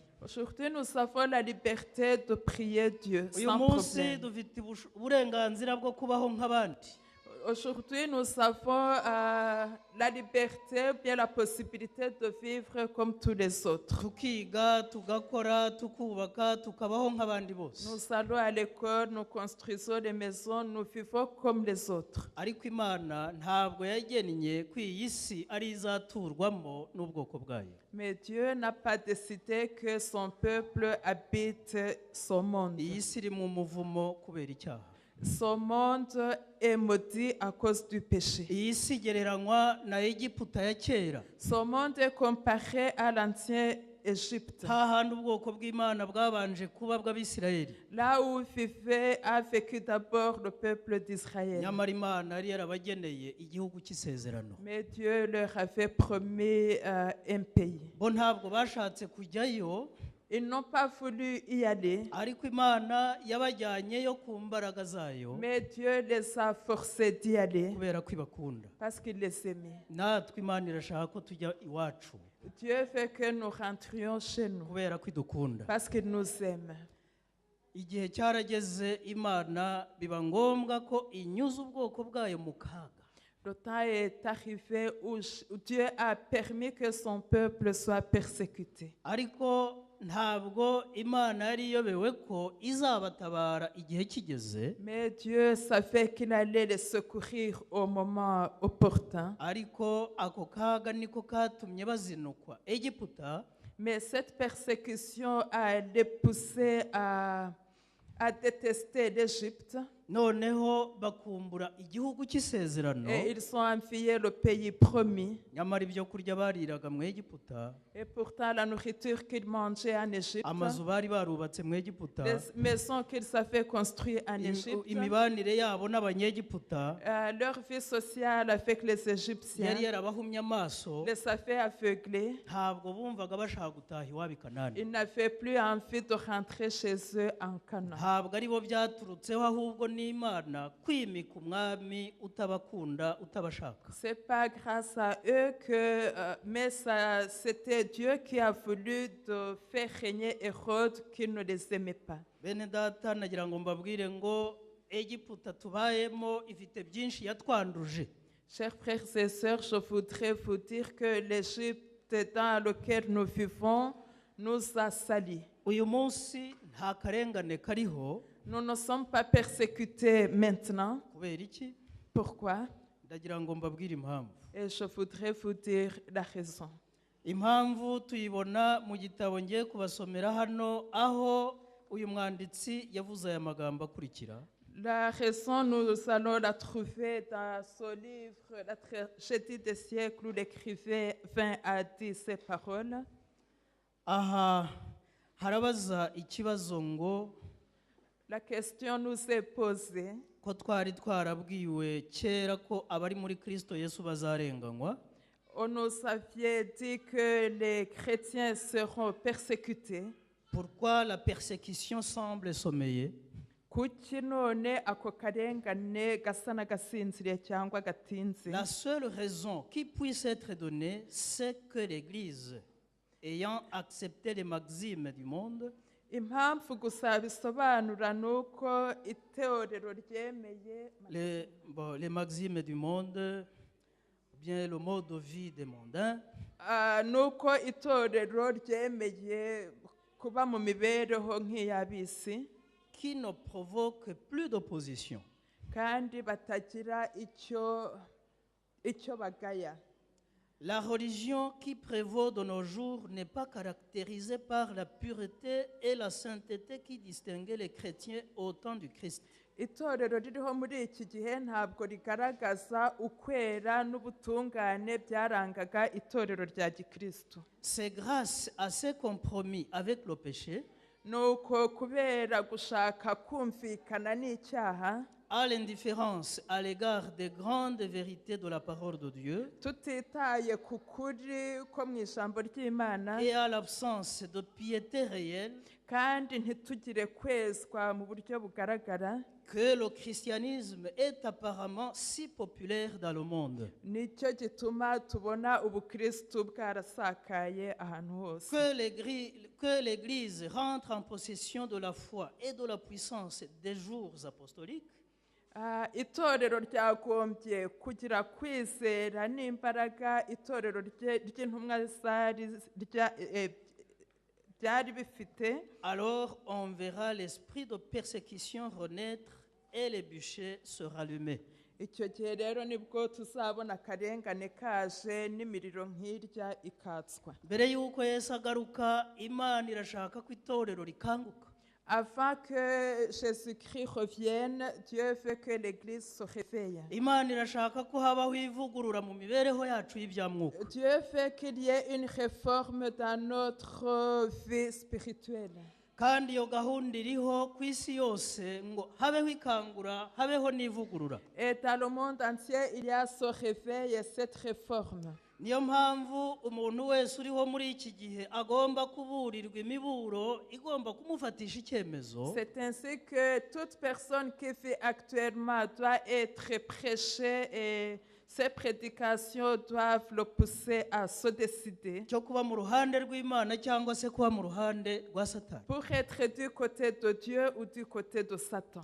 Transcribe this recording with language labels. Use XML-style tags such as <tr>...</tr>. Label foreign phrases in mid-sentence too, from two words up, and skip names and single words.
<fr>Aujourd'hui, nous avons la liberté de prier Dieu</fr> <rw>uyu</rw> <fr>sans</fr> <rw>munsi</rw> <fr>problème.</fr> <rw>dufite uburenganzira bwo kubaho nk'abandi.</rw> <fr>Aujourd'hui, nous avons la liberté, bien la possibilité de vivre comme tous les autres.</fr> <rw>tukiga tugakora tukubaka tukabaho nk'abandi bose.</rw> <fr>Nous allons à l'école, nous construisons des maisons, nous vivons comme les autres.</fr> <rw>ariko Imana ntabwo yagennye ko iyi si ari izaturwamo n'ubwoko bwayo.</rw> <fr>Mais Dieu n'a pas décidé que son peuple habite ce monde.</fr> <rw>iyi si iri mu muvumo kubera icyaha.</rw> <fr>Ce monde est maudit à cause du péché.</fr> <rw>iyi si igereranywa na Egiputa ya kera.</rw> <fr>Ce monde est comparé à l'ancien Égypte,</fr> <rw>hahandi ubwoko bw'Imana bwabanje kuba bw'Abisirayeli,</rw> <fr>là où a vécu d'abord le peuple d'Israël.</fr> <rw>nyamara Imana yari yarabageneye igihugu cy'isezerano.</rw> <fr>Mais Dieu leur avait promis un pays.</fr> <rw>Bo ntabwo bashatse kujyayo,</rw> <fr>Ils n'ont pas voulu y aller,</fr> <rw>ariko Imana yabajyanyeyo ku mbaraga zayo</rw> <fr>mais Dieu les a forcés d'y aller</fr> <rw>kubera ko ibakunda.</rw> <fr>parce qu'il les aimait.</fr> <rw>Natwe Imana irashaka ko tujya iwacu</rw> <fr>Dieu veut que nous rentrions chez nous</fr> <rw>kubera ko idukunda.</rw> <fr>parce qu'il nous aime.</fr> <rw>Igihe cyarageze Imana biba ngombwa ko inyuza ubwoko bwayo mu kaga.</rw> <fr>Le temps est arrivé où Dieu a permis que son peuple soit persécuté.</fr> <rw>Ariko ntabwo Imana yari iyobewe ko izabatabara igihe kigeze,</rw> <fr>Mais Dieu savait qu'il allait les secourir au moment opportun.</fr> <rw>ariko ako kaga niko katumye bazinukwa Egiputa.</rw> <fr>Mais cette persécution a les poussés à détester l'Égypte.</fr> <rw>Noneho bakumbura igihugu cy'isezerano,</rw> <fr>Et ils ont envié le pays promis.</fr> <rw>nyamara ibyo kurya bariraga mu Egiputa,</rw> <fr>Et pourtant, la nourriture qu'ils mangeaient en Égypte,</fr> <rw>amazu bari barubatse mu Egiputa,</rw> <fr>les maisons qu'ils avaient construites en Égypte,</fr> <rw>imibanire yabo n'Abanyegiputa</rw> <fr>leur vie sociale avec les Égyptiens</fr> <rw>yari yarabahumye amaso.</rw> <fr>les avait aveuglés.</fr> <rw>Ntabwo bumvaga bashaka gutaha iwabo i Kanani.</rw> <fr>Ils n'avaient plus envie de rentrer chez eux en Canaan.</fr> <rw>Ntabwo ari bo byaturutseho, ahubwo n'Imana kwimika umwami utabakunda utabashaka.</rw> <fr>C'est pas grâce à eux que, mais c'était Dieu qui a voulu de faire régner Hérode qui ne les aimait pas.</fr> <rw>Bene data, nagira ngo mbabwire ngo Egiputa tubayemo ifite byinshi yatwanduje.</rw> <fr>Chers frères et sœurs, je voudrais vous dire que l'Égypte dans laquelle nous vivons nous a salis.</fr> <rw>Uyu munsi nta karengane kariho.</rw> <fr>Nous ne sommes pas persécutés maintenant.</fr> <rw>Kubera iki?</rw> <fr>Pourquoi?</fr> <rw>Ndagira ngo mbabwire impamvu.</rw> <fr>Et je voudrais vous dire la raison.</fr> <rw>Impamvu tuyibona mu gitabo ngiye kubasomera hano, aho uyu mwanditsi yavuze aya magambo akurikira.</rw> <fr>La raison, nous allons la trouver dans ce livre, La tragédie des siècles, où l'écrivain a dit ces paroles.</fr> <rw>Aha harabaza ikibazo ngo</rw> <fr>La question nous est posée.</fr> <rw>ko twari twarabwiwe kera ko abari muri Kristo Yesu bazarenganywa.</rw> <fr>On nous avait dit que les chrétiens seront persécutés. Pourquoi la persécution semble sommeiller?</fr> <rw>Kuki none ako karengane gasa n'agasinziriye cyangwa gatinze?</rw> <fr>La seule raison qui puisse être donnée, c'est que l'Église, ayant accepté les maximes du monde,</fr> <rw>Impamvu gusa bisobanura ni uko itorero ryemeye</rw> <fr>les maximes du monde, bien le mode de vie des mondains,</fr> <rw>ni uko itorero ryemeye kuba mu mibereho nk'iy'ab'isi</rw> <fr>qui ne provoque plus d'opposition.</fr> <rw>kandi batagira icyo bagaya.</rw> <fr>La religion qui prévaut de nos jours n'est pas caractérisée par la pureté et la sainteté qui distinguaient les chrétiens au temps du Christ.</fr> <rw>Itorero ririho muri iki gihe ntabwo rigaragaza ukwera n'ubutungane byarangaga itorero rya Gikristo.</rw> <fr>C'est grâce à ces compromis avec le péché,</fr> <rw>Nuko kubera gushaka kumvikana n'icyaha,</rw> <fr>à l'indifférence à l'égard des grandes vérités de la parole de Dieu</fr> <rw>tutitaye ku kuri ko mu ijambo ry'Imana,</rw> <fr>et à l'absence de piété réelle,</fr> <rw>kandi ntitugire kwezwa mu buryo bugaragara,</rw> <fr>que le christianisme est apparemment si populaire dans le monde.</fr> <rw>nicyo gituma tubona ubukristu bwarasakaye ahantu hose.</rw> <fr>Que l'Église rentre en possession de la foi et de la puissance des jours apostoliques,</fr> <rw>Itorero ryagombye kugira kwizera n'imbaraga itorero ry'intumwa ryari bifite.</rw> <fr>alors on verra l'esprit de persécution renaître et les bûchers se rallumer.</fr> <rw>Icyo gihe rero nibwo tuzabona akarengane kaje n'imiriro nk'irya ikatswa. Mbere y'uko Yesu agaruka, Imana irashaka ko itorero rikanguka.</rw> <fr>Avant que Jésus-Christ revienne, Dieu veut que l'Église se réveille.</fr> <rw>imana irashaka ko habaho ivugurura mu mibereho yacu y'ibyamwuka</rw> <fr>Dieu veut qu'il y ait une réforme dans notre vie spirituelle.</fr> <rw>kandi iyo gahunda iriho ku isi yose ngo habeho ikangura habeho n'ivugurura.</rw> <fr>Et dans le monde entier, il y a ce réveil et cette réforme.</fr> <rw>niyo mpamvu umuntu wese uriho muri iki gihe agomba kuburirwa imiburo igomba kumufatisha icyemezo.</rw> <fr>C'est ainsi que toute personne qui vit actuellement doit être prêchée et ces prédications doivent le pousser à se décider</fr> <rw>cyo kuba mu ruhande rw'Imana cyangwa se kuba mu ruhande rwa Satani.</rw> <fr>pour être du côté de Dieu ou du côté de Satan.</fr>